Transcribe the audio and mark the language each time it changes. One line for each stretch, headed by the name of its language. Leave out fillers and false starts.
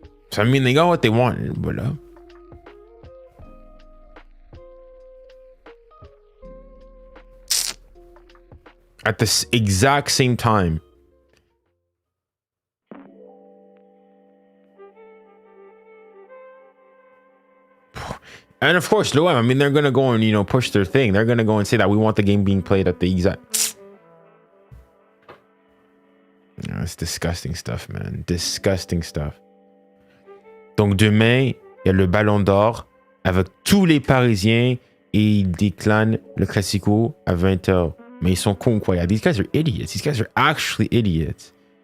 English: So, I mean, they got what they wanted, but at the exact same time, and of course, I mean, they're gonna go and push their thing. They're gonna go and say that we want the game being played at the exact. It's disgusting stuff, man. Disgusting stuff.
French: Donc demain, il y a le Ballon d'Or avec tous les Parisiens et ils déclinent le Classico à 20h. Mais ils sont cons, quoi.
English: Yeah, these guys are idiots. These guys are actually idiots.